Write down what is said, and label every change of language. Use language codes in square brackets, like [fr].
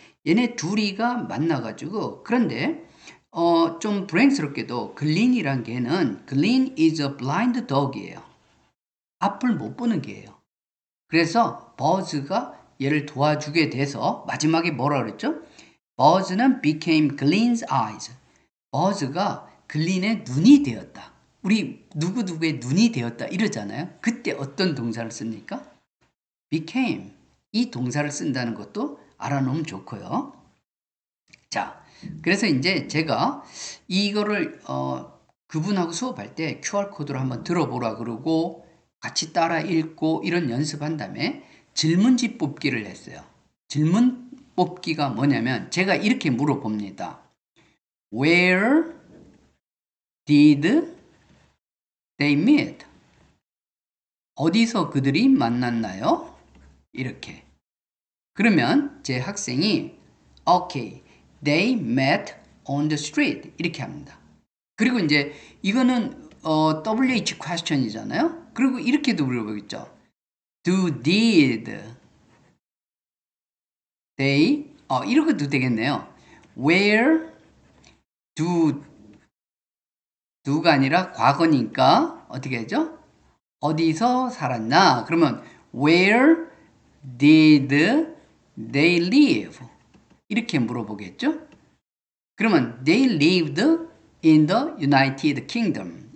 [ko] 얘네 둘이가 만나가지고 그런데 좀 불행스럽게도 글린이란 개는 글린 [en] is a blind dog [ko] 이에요. 앞을 못 보는 개예요. 그래서 버즈가 얘를 도와주게 돼서 마지막에 뭐라 그랬죠? 버즈는 [en] became Glenn's eyes. [ko] 버즈가 글린의 눈이 되었다. 우리 누구누구의 눈이 되었다 이러잖아요. 그때 어떤 동사를 씁니까? [en] became. [ko] 이 동사를 쓴다는 것도 알아놓으면 좋고요. 자, 그래서 이제 제가 이거를 그분하고 수업할 때 QR코드로 한번 들어보라 그러고 같이 따라 읽고 이런 연습한 다음에 질문지 뽑기를 했어요. 질문 뽑기가 뭐냐면 제가 이렇게 물어봅니다. [en] Where did they meet? [ko] 어디서 그들이 만났나요? 이렇게. 그러면 제 학생이 [en] Okay, they met on the street. [ko] 이렇게 합니다. 그리고 이제 이거는 WH question이잖아요. 그리고 이렇게도 물어보겠죠. [en] Did they [ko] 이렇게도 되겠네요. [en] Where do [ko] 가 아니라 과거니까 어떻게 하죠? 어디서 살았나? 그러면 [en] Where did they live? [ko] 이렇게 물어보겠죠? 그러면 [en] they lived in the United Kingdom.